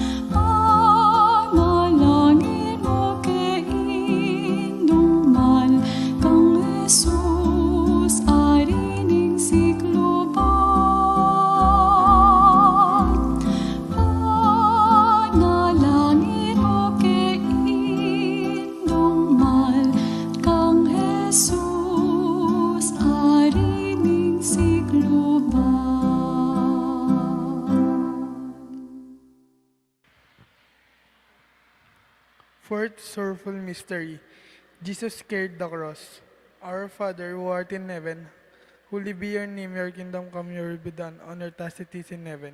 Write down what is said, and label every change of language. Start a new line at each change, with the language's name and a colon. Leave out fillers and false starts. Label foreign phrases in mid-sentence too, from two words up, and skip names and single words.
Pampanga: Panalangin mo kay Indungal, kang Jesus, arining sikluban. Panalangin mo kay Indungal, kang Jesus, arining sikluban.
English: Fourth sorrowful mystery. Jesus carried the cross. Our Father who art in heaven, holy be your name, your kingdom come, your will be done, on earth as it is in heaven.